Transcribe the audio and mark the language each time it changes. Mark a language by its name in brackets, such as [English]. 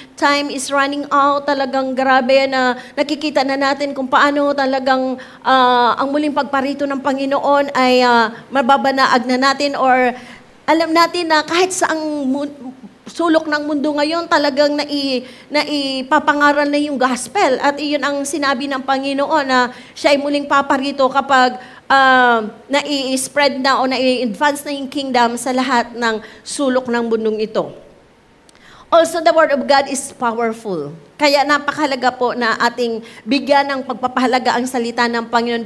[English] Time is running out. [Filipino] Talagang grabe na nakikita na natin kung paano talagang ang muling pagparito ng Panginoon ay mababanaag na natin or alam natin na kahit saang sulok ng mundo ngayon, talagang naipapangaral na yung gospel. At iyon ang sinabi ng Panginoon na siya ay muling paparito kapag nai-spread na o nai-advance na yung kingdom sa lahat ng sulok ng mundong ito. [English] Also, the Word of God is powerful. [Filipino] Kaya napakahalaga po na ating bigyan ng pagpapahalaga ang salita ng Panginoon.